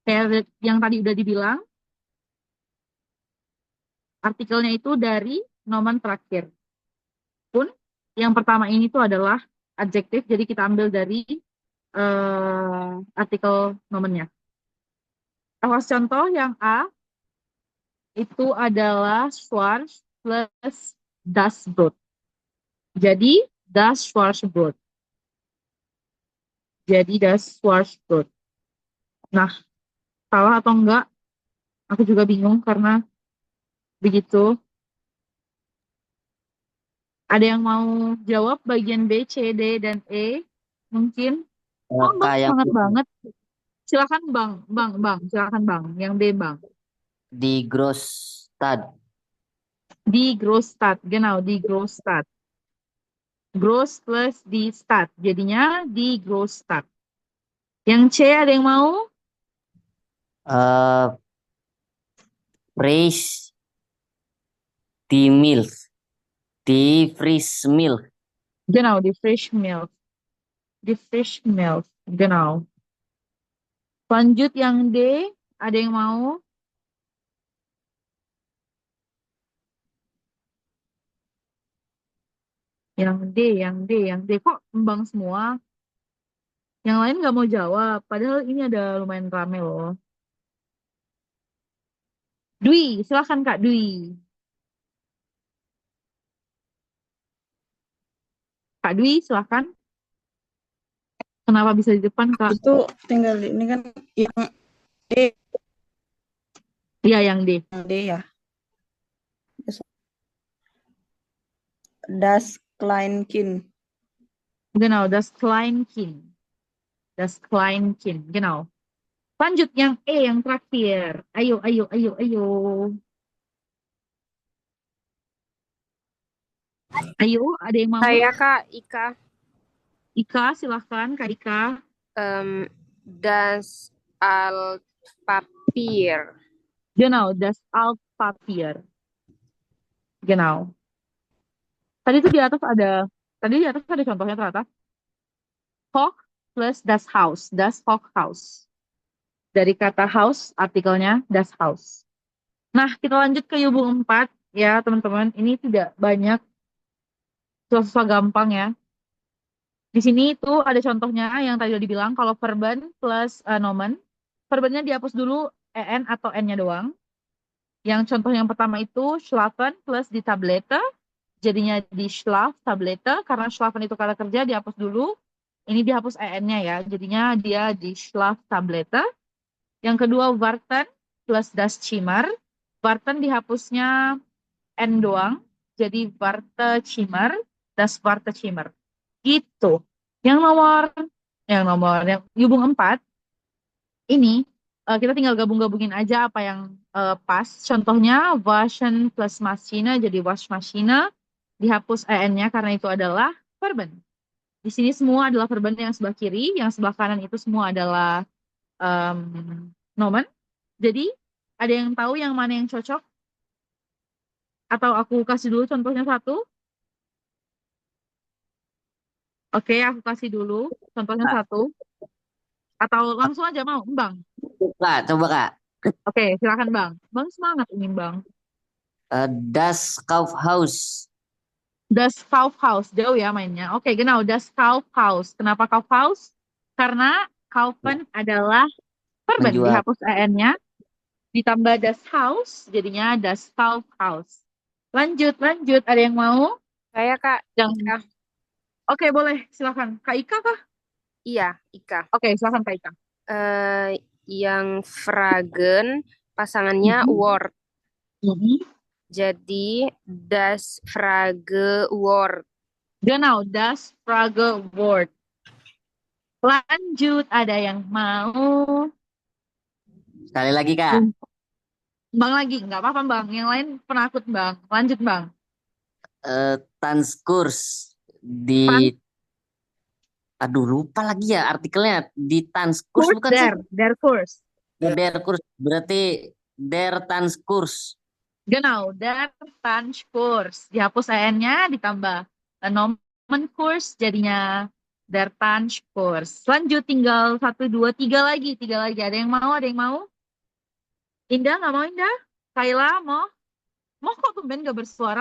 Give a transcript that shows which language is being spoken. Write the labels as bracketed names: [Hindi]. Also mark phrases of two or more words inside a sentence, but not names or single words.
[Indonesian] Kayak yang tadi udah dibilang, artikelnya itu dari nomen terakhir. Pun yang pertama ini tuh adalah adjektif, jadi kita ambil dari artikel nomennya. Awas contoh yang A itu adalah [German] Schwarz plus das Brot. Jadi das Schwarzbrot. Jadi das Schwarzbrot. [Indonesian] Nah, salah atau enggak? Aku juga bingung karena begitu. Ada yang mau jawab bagian B, C, D, dan E? Mungkin. Oh, Bang, Kayak semangat banget. Silakan Bang, Bang, silakan Bang. Yang B, Bang. [German] di Großstadt. Die Großstadt, genau, die Großstadt. Gross plus di Stadt, [Indonesian] jadinya [German] di Großstadt. [Indonesian] Yang C ada yang mau? [German] Eh, Fresh die Milch. Die Frisch Milch. Genau, die Frisch Milk. Die Frisch Milk, genau. [Indonesian] Lanjut yang D, ada yang mau? Yang D, yang D, yang D. Kok Bang semua? Yang lain nggak mau jawab. Padahal ini ada lumayan rame loh. Dwi, silakan Kak Dwi. Kak Dwi, silakan. Kenapa bisa di depan, Kak? Itu tinggal ini kan yang D, Iya, yang D. yang D ya. [German] Das Kleinkind. Genau, das Kleinkind. Das Kleinkind, genau. [Indonesian] Lanjut yang E yang terakhir. Ayo, ayo, ayo, ayo. Ayo, ada yang mau? Saya Kak Ika. Ika, silahkan Kak Ika. [German] Das Altpapier. Genau, das Altpapier. Genau. [Indonesian] Tadi di atas ada contohnya ternyata. [German] Hoch plus das Haus. Das Hochhaus. [Indonesian] Dari kata house, artikelnya [German] das Haus. [Indonesian] Nah, kita lanjut ke Yubung 4 ya, teman-teman. Ini tidak banyak, susah gampang ya. Di sini itu ada contohnya yang tadi udah dibilang, kalau verben plus nomen, verbennya dihapus dulu en atau n-nya doang. Yang contoh yang pertama itu [German] schlafen plus di tablette, [Indonesian] jadinya [German] di schlaf tablette, [Indonesian] karena schlafen itu kata kerja dihapus dulu. Ini dihapus en-nya ya, jadinya dia [German] di schlaf tablette. [Indonesian] Yang kedua [German] warten plus das Zimmer, [Indonesian] warten dihapusnya n doang, jadi [German] Wartezimmer, das Wartezimmer. [Indonesian] Gitu. Yang yang Yubung 4 ini kita tinggal gabung-gabungin aja apa yang pas. Contohnya [German] waschen plus Maschine [Indonesian] jadi Waschmaschine, dihapus en-nya karena itu adalah verben. Di sini semua adalah verben yang sebelah kiri, yang sebelah kanan itu semua adalah nomen. Jadi ada yang tahu yang mana yang cocok? Atau aku kasih dulu contohnya satu? Oke, aku kasih dulu contohnya Kak, satu. Atau langsung aja mau, Bang? coba Kak. Oke, silakan Bang. Bang semangat ini Bang. [German] Das Kaufhaus. Das Kaufhaus, [Indonesian] jauh ya mainnya. Oke, [German] genau, das Kaufhaus. [Indonesian] Kenapa Kaufhaus? Karena Kaufen adalah verben, Menjual. dihapus en-nya, ditambah [German] das Haus, [Indonesian] jadinya [German] das Kaufhaus. [Indonesian] Lanjut. Ada yang mau? Saya Kak Ika. Oke, boleh. Silakan. Kak Ika kah? Iya, Ika. Oke, silakan Kak Ika. Yang Fragen pasangannya Word. [German] Jadi das Frage Word. Genau, das Frage Word. [Indonesian] Lanjut, ada yang mau? Sekali lagi Kak. Bang lagi, nggak apa-apa Bang. Yang lain penakut Bang. Lanjut Bang. Tanskurs di aduh lupa lagi ya artikelnya [German] di Tanskurs [Indonesian] bukan sih? [German] Der Kurs. Der Kurs berarti der Tanskurs. Genau, der Tanskurs. [Indonesian] Dihapus en-nya ditambah nomen kurs jadinya [German] Der Tanzkurs. [Indonesian] Lanjut tinggal 1, 2, 3 lagi. 3 lagi. Ada yang mau? Ada yang mau? Indah nggak mau Indah? Kayla mau? Mau kok tumben gak bersuara?